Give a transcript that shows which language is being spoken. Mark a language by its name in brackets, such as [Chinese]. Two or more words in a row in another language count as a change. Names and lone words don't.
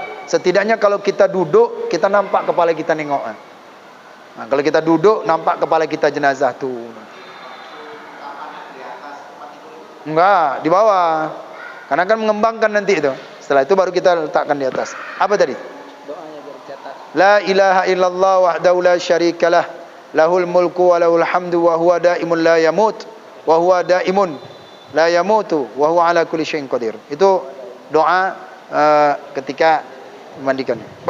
[Indonesian] Setidaknya kalau kita duduk, kita nampak kepala kita nengok. Nah, kalau kita duduk, nampak kepala kita jenazah tuh. Enggak, di bawah. Karena kan mengembangkan nanti itu. Setelah itu baru kita letakkan di atas. Apa tadi? Doanya biar dicatat. [Arabic] لا إله إلا الله وحده لا شريك له، له الملك وله الحمد وهو دائم لا يموت وهو دائم لا يموت وهو على كل شيء قدير. [Indonesian] Itu doa ketika memandikan.